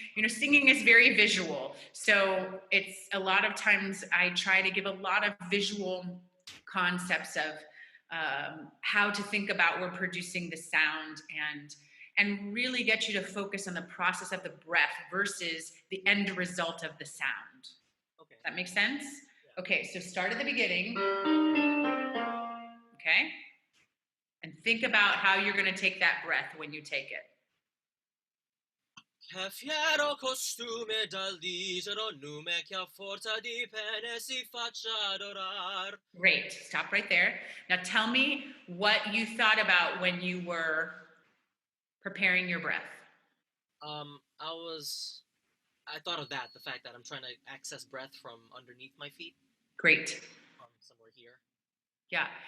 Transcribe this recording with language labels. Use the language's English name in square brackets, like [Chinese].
[English] You know, singing is very visual. So it's a lot of times I try to give a lot of visual concepts of how to think about we're producing the sound, and really get you to focus on the process of the breath versus the end result of the sound. Okay. That makes sense? Yeah. Okay, so start at the beginning. Okay? And think about how you're going to take that breath when you take it. [Italian] È fiero costume dall'Isero, nume che a forza di pene si faccia adorar. [English] Great. Stop right there. Now tell me what you thought about when you were preparing your breath. I thought of that, the fact that I'm trying to access breath from underneath my feet, Great. somewhere here. Yeah.